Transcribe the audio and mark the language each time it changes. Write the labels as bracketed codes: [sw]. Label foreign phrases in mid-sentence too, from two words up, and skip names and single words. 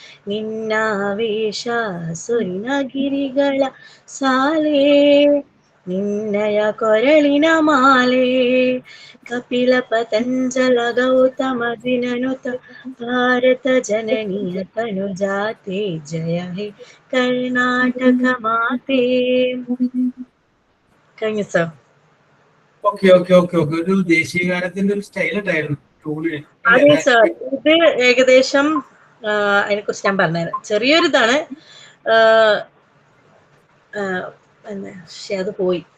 [kn] ನಿನ್ನಾವೇಶ, ಸುರಿನ ಗಿರಿಗಳ ಸಾಲೆ, ನಿನ್ನಯ ಕೊರಳಿನ ಮಾಲೆ ಕಪಿಲ ಪತಂಜಲ ಗೌತಮ ದಿನನುತ ಭಾರತ ಜನನಿಯ ತನುಜಾತೆ ಜಯ ಹೇ ಕರ್ನಾಟಕ ಮಾತೆ. [ml] കഴിഞ്ഞു സർ. ഓക്കെ ഓക്കെ ഓക്കെ ഓക്കെ ഒരു ദേശീയ ഗാനത്തിന്റെ ഒരു സ്റ്റൈൽ ഉണ്ടായിരുന്നു ട്യൂണിന്. അതെ സർ, ഇത് ഏകദേശം അതിനെ കുറിച്ച് ഞാൻ പറഞ്ഞുതരാം. ചെറിയൊരിതാണ്, പക്ഷെ അത് പോയി.